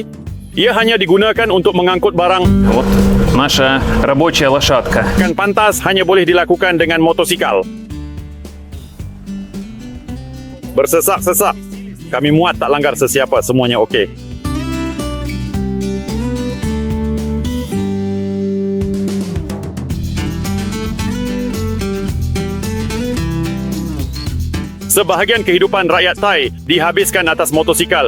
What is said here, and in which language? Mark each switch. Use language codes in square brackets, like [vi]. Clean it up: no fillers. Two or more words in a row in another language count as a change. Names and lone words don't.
[ms] Ia hanya digunakan untuk mengangkut barang. [ru] Вот наша рабочая лошадка. [ms] Kan pantas hanya boleh dilakukan dengan motosikal. Bersesak-sesak. Kami muat tak langgar sesiapa, semuanya okey. Sebahagian kehidupan rakyat Thai dihabiskan atas motosikal.